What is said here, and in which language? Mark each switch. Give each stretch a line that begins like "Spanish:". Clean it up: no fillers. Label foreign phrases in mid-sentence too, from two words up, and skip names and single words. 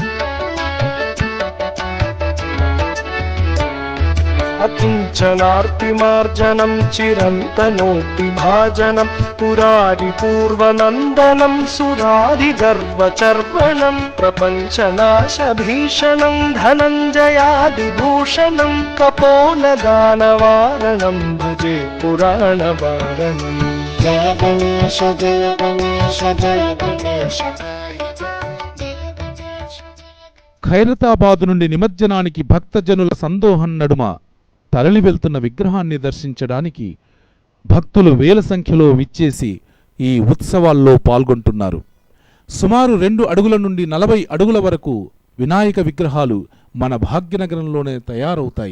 Sanskrit: अकिञ्चनार्तिमार्जनं चिरन्तनोऽतिभाजनं पुरारिपूर्वनन्दनं सुरारिगर्वचर्वणं प्रपञ्चनाशभीषणं धनञ्जयादिभूषणं कपोलदानवारणं भजे पुराणवारणम्. जय गणेश जय गणेश जय गणेश पाहि मां. जय गणेश जय.
Telugu: ఖైరతాబాదు నుండి నిమజ్జనానికి భక్తజనుల సందోహం నడుమ తరలి వెళ్తున్న విగ్రహాన్ని దర్శించడానికి భక్తులు వేల సంఖ్యలో విచ్చేసి ఈ ఉత్సవాల్లో పాల్గొంటున్నారు. సుమారు 2 అడుగుల నుండి 40 అడుగుల వరకు వినాయక విగ్రహాలు మన భాగ్యనగరంలోనే తయారవుతాయి.